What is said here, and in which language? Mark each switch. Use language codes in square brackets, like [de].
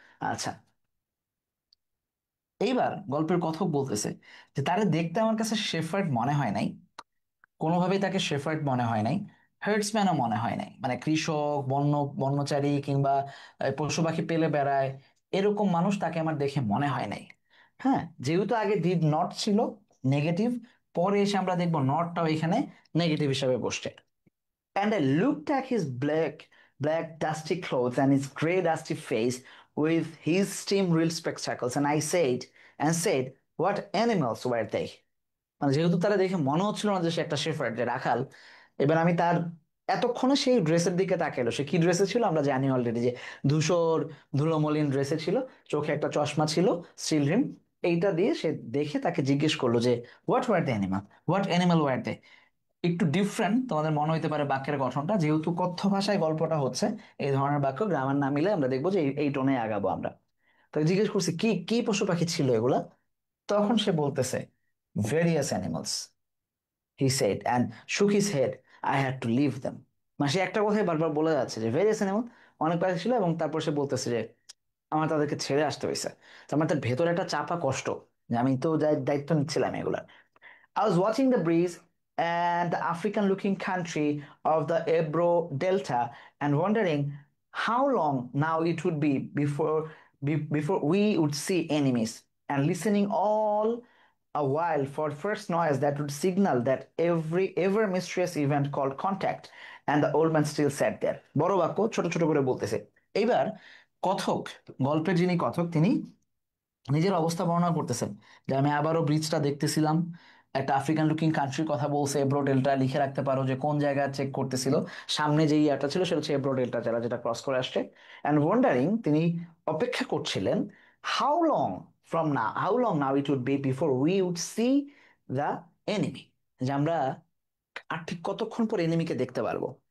[bn] আচ্ছা, এইবার গল্পের কথক বলতেছে যে তারে দেখতে আমার কাছে শেফার্ড মনে হয় নাই, কোনোভাবেই তাকে শেফার্ড মনে হয় নাই, হার্ডসম্যানও মনে হয় নাই, মানে কৃষক, বন্যচারী কিংবা পশু পাখি পেলে বেড়ায় এরকম মানুষ তাকে আমার দেখে মনে হয় নাই। হ্যাঁ, যেহেতু আগে ডিড নট ছিল নেগেটিভ, পরে এসে আমরা দেখবো নটটাও এখানে নেগেটিভ হিসাবে বসছে। [en] And I looked at his black dusty clothes and his grey dusty face with his steam reel spectacles, and I said, what animals were they? [bn] মানে যেহেতু তারা দেখে মনে হচ্ছিল না যে সে একটা শেফার্ড, যে রাখাল, এবার আমি তার, এতক্ষণে সেই ড্রেসের দিকে তাকাইলো, সে কি ড্রেসে ছিল আমরা জানি অলরেডি, যে ধূসর ধুলোমলিন ড্রেসে ছিল, চোখে একটা চশমা ছিল, স্টিল রিম, এইটা দিয়ে সে দেখে তাকে জিজ্ঞেস করলো যে [en] What were the animal, what animal were they? [bn] একটু ডিফারেন্ট তোমাদের মনে হইতে পারে বাক্যের গঠনটা, যেহেতু কথ্য ভাষায় গল্পটা হচ্ছে, এই ধরনের বাক্য গ্রামার না মিলে আমরা দেখবো যে এই টোনে আগাবো আমরা। তো জিজ্ঞেস করছি কি কি পশু পাখি ছিল এগুলা, তখন সে বলতেছে [en] Various animals, he said and shook his head, I had to leave them. [bn] মানে সে একটা কথাই বারবার বলে যাচ্ছে যে ভেরিয়াস অ্যানিমাল, অনেক পাখি ছিল, এবং তারপর সে বলতেছে যে আমার তাদেরকে ছেড়ে আসতে হয়েছে। তার মানে তার ভেতরে একটা চাপা কষ্ট, যে আমি তো দায়িত্ব নিচ্ছিলাম এগুলা। [en] I was watching the breeze and the African looking country of the Ebro Delta and wondering how long now it would be before we would see enemies, and listening all a while for first noise that would signal that every ever mysterious event called contact, and the old man still sat there. [bn] বড় বাক্য ছোট ছোট করে বলতেছে। এইবার কথক, গল্পের যিনি কথক তিনি নিজের অবস্থা বর্ণনা করতেছেন যে আমি আবারও ব্রিজটা দেখতেছিলাম, একটা আফ্রিকান লুকিং কান্ট্রির কথা বলছে, এব্রো ডেল্টা লিখে রাখতে পারো যে কোন জায়গায় চেক করতেছিল। সামনে যে ইয়াটা ছিল সেটা হচ্ছে এব্রো ডেল্টা, যারা যেটা ক্রস করে আসছে। [en] and wondering, [bn] তিনি অপেক্ষা করছিলেন, [en] how long now it would be before we would see the enemy, [bn] যে আমরা আর ঠিক কতক্ষণ পর এনিমিকে দেখতে পারবো।